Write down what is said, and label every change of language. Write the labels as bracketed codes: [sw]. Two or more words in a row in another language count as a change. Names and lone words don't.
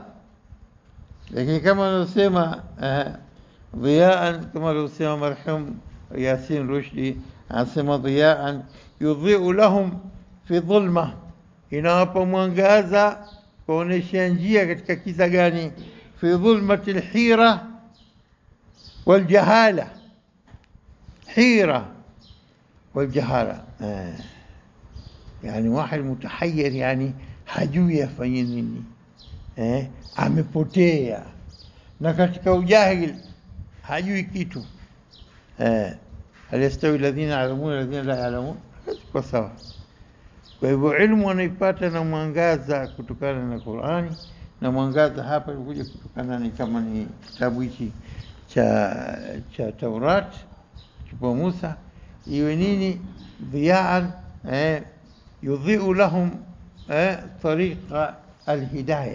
[sw] Lakini kama unasema dhiya'an, kama alivyosema marhum Yasin Rushdi, anasema [ar] ضياء يضيء لهم في ظلمة, [sw] inawapa mwangaza kuonesha njia katika kiza gani? [ar] في ظلمة الحيرة والجهالة. حيرة والجهالة يعني واحد متحير يعني [sw] hajui afanye nini, amepotea, na katika ujahil hajui kitu. [ar] هل يستوي الذين يعلمون الذين لا يعلمون, [sw] kwa sawa. Kwa hivyo ilmu wanaipata na mwangaza kutokana na Qur'ani, na mwangaza hapa ulikuja kutokana ni kama ni kitabu hichi cha Taurat kwa Musa, iwe nini [ar] ضياء يضيء لهم طريق الهداية.